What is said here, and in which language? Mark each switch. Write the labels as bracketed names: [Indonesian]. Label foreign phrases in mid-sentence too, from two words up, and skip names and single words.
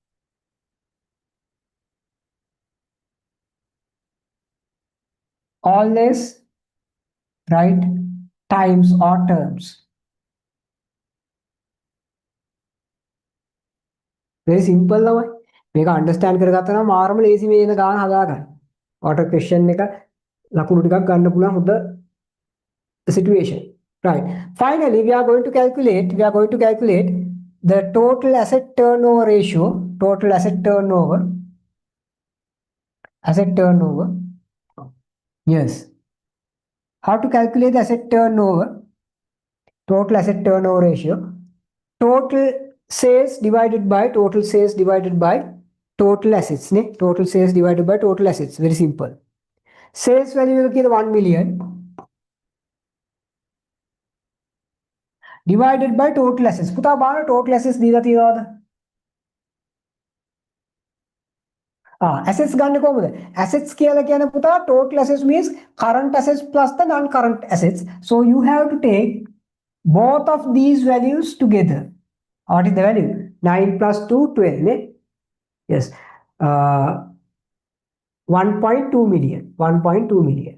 [English] Always write times or terms. Very simple තමයි. [Sinhala] මේක අන්ඩර්ස්ටෑන්ඩ් කරගත්තා නම් මාරම ලේසි මේ එන ගාන හදාගන්න. ඔයාට ක්වෙස්චන් එක ලකුණු ටිකක් ගන්න පුළුවන් හොඳ [English] situation. Right. Finally, we are going to calculate the total asset turnover ratio, asset turnover. Yes. How to calculate the asset turnover? Total asset turnover ratio. Total sales divided by total assets. Ne? Total sales divided by total assets. Very simple. Sales value is 1 million divided by total assets. [Sinhala] පුතා බලන්න [English] total assets [Sinhala] දීලා තියෙනවද? assets ගන්න කොහොමද? [English] assets [Sinhala] කියලා කියන්නේ පුතා [English] total assets means current assets plus the non-current assets. So you have to take both of these values together. What is the value? 9 plus 2, 12. Ne? Yes. 1.2 million. 1.2 million.